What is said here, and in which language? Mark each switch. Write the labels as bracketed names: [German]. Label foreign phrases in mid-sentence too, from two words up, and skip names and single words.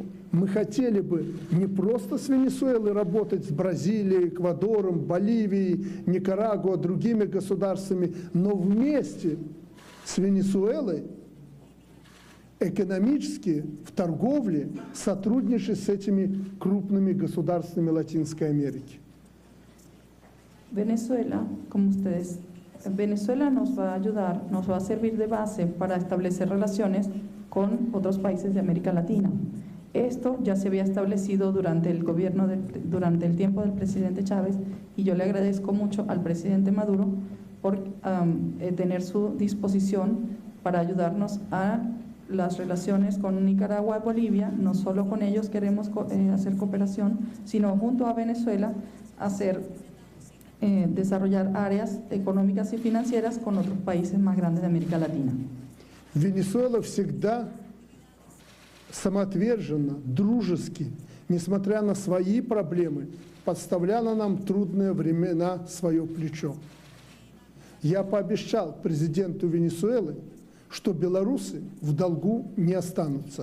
[Russian] Мы хотели бы не просто с Венесуэлой работать, с Бразилией, Эквадором, Боливией, Никарагуа, другими государствами, но вместе с Венесуэлой экономически, в торговле, сотрудничать с этими крупными государствами Латинской Америки. [Spanish] Venezuela, como ustedes, Venezuela nos va a ayudar, nos va a servir de base para establecer relaciones con otros países de América Latina. Esto ya se había establecido durante el tiempo del presidente Chávez y yo le agradezco mucho al presidente Maduro por tener su disposición para ayudarnos a las relaciones con Nicaragua y Bolivia. No solo con ellos queremos hacer cooperación, sino junto a Venezuela desarrollar áreas económicas y financieras con otros países más grandes de América Latina. [Russian] Венесуэла всегда самоотверженно, дружески, несмотря на свои проблемы, подставляла нам трудные времена свое плечо. Я пообещал президенту Венесуэлы, что белорусы в долгу не останутся.